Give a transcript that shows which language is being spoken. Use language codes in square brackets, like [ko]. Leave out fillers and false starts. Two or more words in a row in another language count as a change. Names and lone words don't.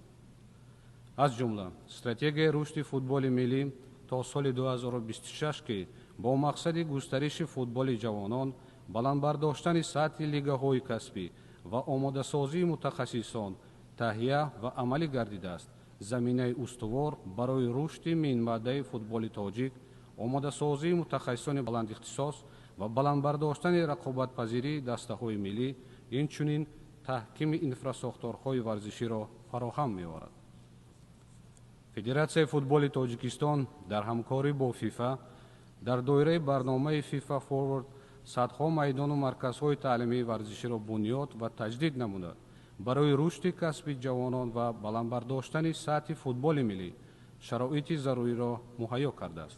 [fa] از جمله استراتژی رشد فوتبال ملی تا سال 2026 که با مقصد گسترش فوتبال جوانان، بلند برداشتن سطح لیگ‌های کسبی و آماده سازی متخصصان تهیه و عملی گردیده است [tg] заминаи устувор барои рушди минбаъдаи футболи тоҷик, омодасозии мутахассисони баландихтисос ва баландбардоштани рақобатпазирии дастаҳои миллӣ, инчунин таҳкими инфрасохторҳои варзиширо фароҳам меорад. Федератсияи футболи Тоҷикистон дар ҳамкорӣ бо ФИФА дар доираи барномаи FIFA Forward садҳо майдону марказҳои таълимии варзиширо бунёд ва таҷдид намуда, барои рушди касби ҷавонон ва баландбардоштани сатҳи футболи миллӣ шароити заруриро муҳайё кардааст.